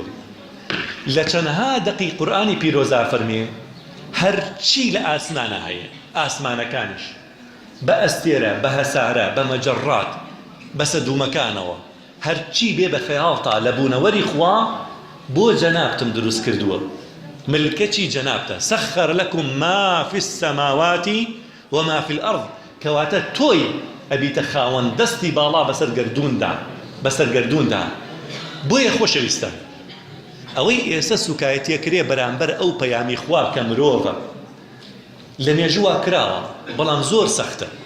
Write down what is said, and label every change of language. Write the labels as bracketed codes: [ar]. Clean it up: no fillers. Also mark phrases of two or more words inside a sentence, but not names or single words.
[ckb] لە چەندها دەقی قورئانی پیرۆزا فەرمێ هەرچی لە ئاسمانە هەیە ئاسمانەکانیش بە ئەستێرە بە هەسارە بە مەجەڕات بە سەدومەکانەوە هەرچی بێ بە خەیاڵتا لە بوونەوەری خوا بۆ جەنابتم دروست کردووە ملکەتی جەنابتە [ar] سەخەر لەکم ما فی السەماوات وما فی الأرض [ckb] کەواتە تۆی ئەبیتە خاوەن دەستی باڵا بەسەر گەردووندا. بۆیە خۆشەویستە ئەوەی ئێستا سوکایەتیەکرێ بەرامبەر ئەو پەیامی خوا کە مرۆڤە لە مێژووا کراوە بەڵام زۆر سەختە.